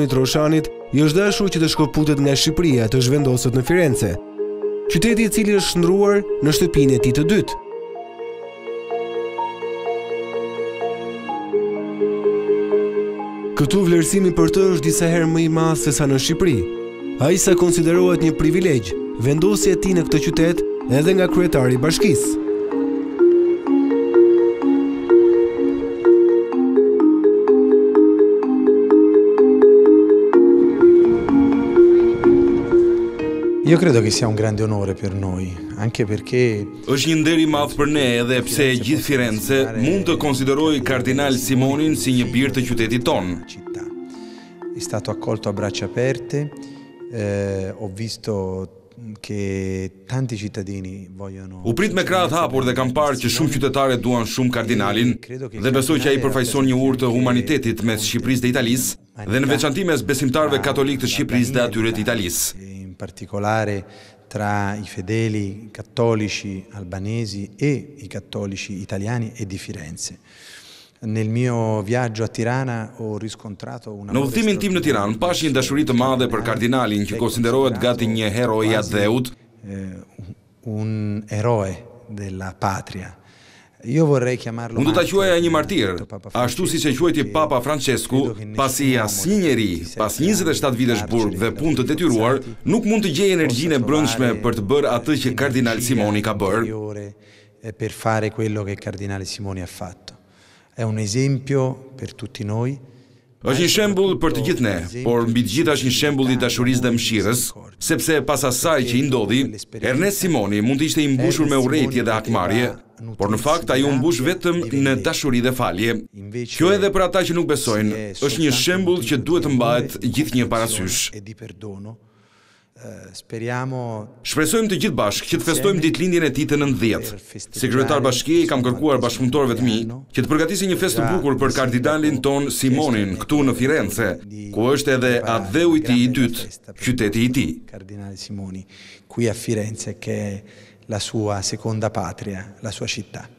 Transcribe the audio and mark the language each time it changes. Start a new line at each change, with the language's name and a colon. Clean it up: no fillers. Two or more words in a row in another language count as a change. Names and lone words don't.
Albanian: Troshanit i është dashur që të shkëputet nga Shqipëria të zhvendoset në Firenze, qyteti i cili është shndruar në shtëpinë e tij të dytë. Këtu vlerësimi për të është disa herë më i madh se sa në Shqipëri. Ai sa konsiderohet një privilegj, vendosja e tij në këtë qytet edhe nga kryetari i bashkisë.
Italian: Io credo che sia un grande onore per noi, anche perché
Albanian: është një nder i madh për ne edhe pse gjithë Firenze mund të konsiderojë kardinal Simonin si një bir të qytetit ton.
Italian: È stato accolto a braccia aperte, ho visto che tanti cittadini vogliono.
Albanian: U prit me krah të hapur dhe kam parë që shumë qytetarë duan shumë kardinalin dhe besoj që ai përfaqëson një urë të humanitetit mes Shqipërisë dhe Italisë dhe në veçanti mes besimtarëve katolik të Shqipërisë dhe atyre të Italisë.
Italian: In particolare tra i fedeli cattolici albanesi e i cattolici italiani e di Firenze. Nel mio viaggio a Tirana ho riscontrato una.
Albanian: Në udhëtimin tim në Tiranë pash një dashuri të madhe për kardinalin që konsiderohet gati një hero i dheut,
Italian: un eroe della patria. Io vorrei chiamarlo.
Albanian: Unë do ta quaja një martir, ashtu siç e quajti Papa Francesku, pasi asnjë njeri pas 27 vitesh burg dhe punë të detyruar nuk mund të gjejë energjinë e brendshme për të bërë atë që kardinal Simoni ka bërë.
Italian: Per fare quello che kardinale Simoni ha fatto. È un esempio per tutti noi.
Albanian: Është një shembull për të gjithë ne, por mbi të gjitha është një shembull i dashurisë dhe mëshirës, sepse pas asaj që i ndodhi, Ernest Simoni mund të ishte i mbushur me urrëtie dhe hakmarrje, por në fakt ai u mbush vetëm në dashuri dhe falje. Kjo edhe për ata që nuk besojnë, është një shembull që duhet të mbahet gjithnjë parasysh. Shpresojmë të gjithë bashkë që të festojmë ditëlindjen e tij të 90. Si kryetar bashkie kam kërkuar bashkëpunëtorëve të mi që të përgatisin një festë të bukur për kardinalin ton Simonin këtu në Firenze, ku është edhe adheu i tij i dytë, qyteti i tij.
Italian: Kardinale Simoni, qui a Firenze, che è la sua seconda patria, la sua città.